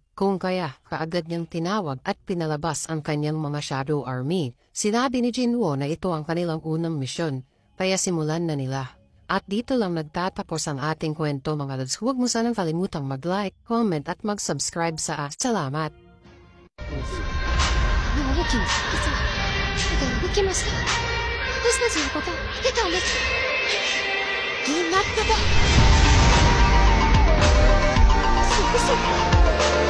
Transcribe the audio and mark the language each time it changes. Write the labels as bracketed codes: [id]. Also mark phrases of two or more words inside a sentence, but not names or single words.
[tl] Kung kaya, kaagad niyang tinawag at pinalabas ang kanyang mga [en] shadow army. [tl] Sinabi ni Jinwoo na ito ang kanilang unang misyon, kaya simulan na nila. At dito lang nagtatapos ang ating kwento mga lods. Huwag mo sanang kalimutang mag-like, comment at mag-subscribe sa Salamat! [ja] あの大きな実は手が動きました私たちのことを見てたんですどうなってたすごすぎ